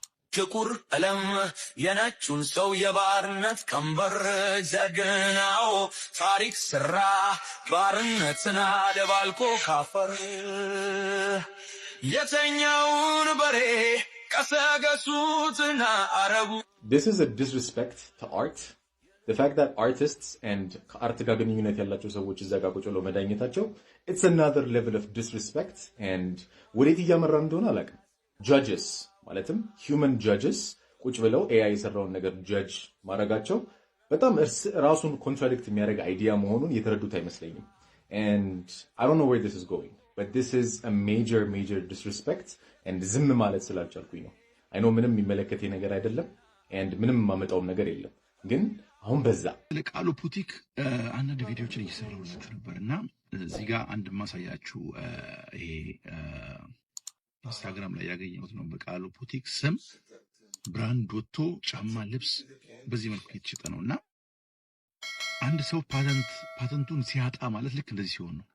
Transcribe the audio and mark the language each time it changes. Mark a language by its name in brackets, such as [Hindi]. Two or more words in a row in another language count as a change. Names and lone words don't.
[Amharic] ጥቁር ቀለም የነጩን ሰው የባርነት ቀንበር ዘግናው ታሪክ ስራ ባርነትና ደባልቆ ካፈር የተኛውን በሬ ቀሰገሱትና አረቡ [English] This is a disrespect to art. The fact that artists and [Amharic] ከአርት ጋር ግንኙነት ያላቸው ሰዎች እዛ ጋር ቁጭ ብለው መዳኘታቸው [English] it's another level of disrespect and [Amharic] ወዴት እያመራ እንደሆነ አላውቅም። judges ማለትም [English] human judges [Amharic] ቁጭ ብለው AI የሰራውን ነገር judge ማድረጋቸው በጣም ራሱን ኮንትራዲክት የሚያደርግ አይዲያ መሆኑን የተረዱት አይመስለኝም። [English] and I don't know where this is going, but this is a major disrespect and [Amharic] ዝም ማለት ስላልቻልኩኝ ነው። [English] I know [Amharic] ምንም የሚመለከተኝ ነገር አይደለም and ምንም ማመጣውም ነገር የለም ግን አሁን በዛ ለቃሉ ፑቲክ አንዳንድ ቪዲዮዎችን እየሰራሁላችሁ ነበርና እዚህ ጋር አንድ ማሳያችሁ ይሄ ኢንስታግራም ላይ ያገኘሁት ነው። በቃሉ ፑቲክ ስም ብራንድ ወጥቶ ጫማ፣ ልብስ በዚህ መልኩ እየተሸጠ ነውና አንድ ሰው ፓተንቱን ሲያጣ ማለት ልክ እንደዚህ ሲሆን ነው።